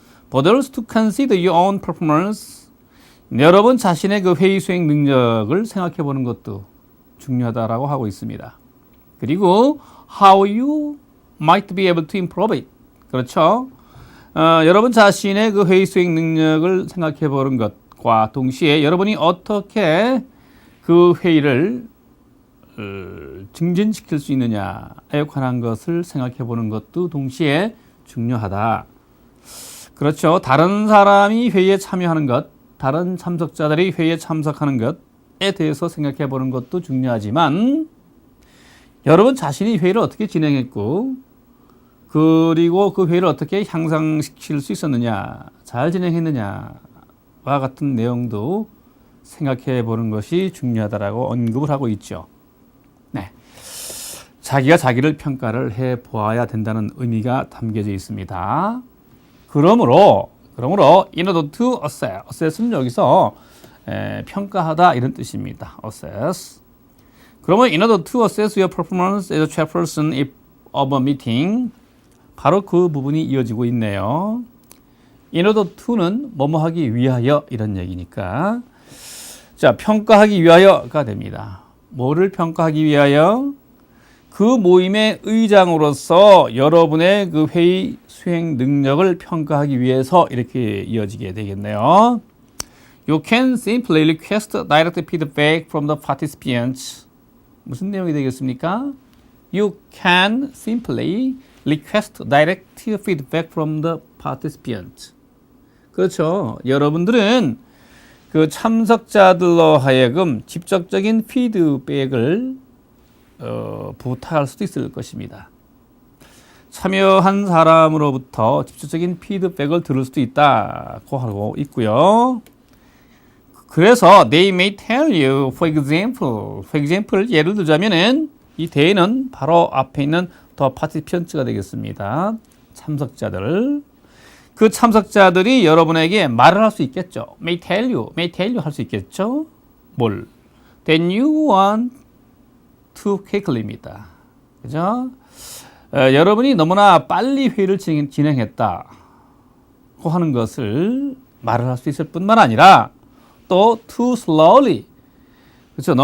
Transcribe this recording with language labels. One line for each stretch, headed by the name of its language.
English: But also to consider your own performance.
Korean: 여러분 자신의 회의 수행 능력을 생각해 보는 것도 중요하다라고 하고 있습니다. 그리고
English: how you might be able to improve it.
Korean: 그렇죠? 여러분 자신의 회의 수행 능력을 생각해 보는 것과 동시에 여러분이 어떻게 그 회의를 증진시킬 수 있느냐에 관한 것을 생각해 보는 것도 동시에 중요하다. 그렇죠. 다른 사람이 회의에 참여하는 것, 다른 참석자들이 회의에 참석하는 것에 대해서 생각해 보는 것도 중요하지만 여러분 자신이 회의를 어떻게 진행했고 그리고 그 회의를 어떻게 향상시킬 수 있었느냐, 잘 진행했느냐와 같은 내용도 생각해 보는 것이 중요하다라고 언급을 하고 있죠. 네, 자기가 자기를 평가를 해 보아야 된다는 의미가 담겨져 있습니다. 그러므로
English: in order to assess
Korean: 는 여기서 평가하다 이런 뜻입니다. assess.
English: 그러면 in order to assess your performance as a chairperson of a meeting,
Korean: 바로 그 부분이 이어지고 있네요. in order to는 뭐뭐 하기 위하여 이런 얘기니까 자, 평가하기 위하여가 됩니다. 뭐를 평가하기 위하여? 그 모임의 의장으로서 여러분의 회의 수행 능력을 평가하기 위해서 이렇게 이어지게 되겠네요.
English: You can simply request direct feedback from the participants.
Korean: 무슨 내용이 되겠습니까?
English: You can simply request direct feedback from the participants.
Korean: 그렇죠. 여러분들은 참석자들로 하여금 직접적인 피드백을 부탁할 수도 있을 것입니다. 참여한 사람으로부터 직접적인 피드백을 들을 수도 있다고 하고 있고요. 그래서
English: they may tell you, for example,
Korean: 예를 들자면은 이 they는 바로 앞에 있는 the participant가 되겠습니다. 참석자들. 그 참석자들이 여러분에게 말을 할 수 있겠죠.
English: may tell you
Korean: 할 수 있겠죠. 뭘?
English: Then you want to quickly입니다.
Korean: 그죠? 여러분이 너무나 빨리 회의를 진행했다고 하는 것을 말을 할 수 있을 뿐만 아니라 또
English: too slowly,
Korean: 그렇죠?